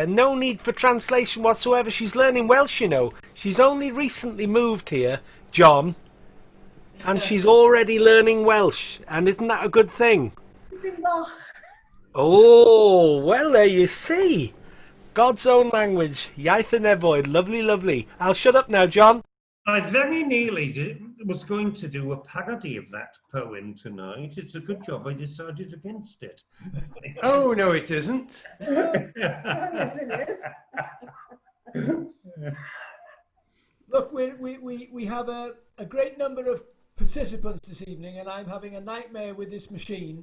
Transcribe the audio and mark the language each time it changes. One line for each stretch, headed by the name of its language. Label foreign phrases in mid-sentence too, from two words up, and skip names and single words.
English: No need for translation whatsoever. She's learning Welsh, you know. She's only recently moved here, John, and she's already learning Welsh. And isn't that a good thing? Oh, well, there you see. God's own language.
Welsh: Iaith y nefoedd.
English: Lovely, lovely. I'll shut up now, John. I very nearly was going to do a parody of that poem tonight. It's a good job I decided against it. Oh, no, it isn't. Yes, it is. Look, we have a great number of participants this evening, and I'm having a nightmare with this machine.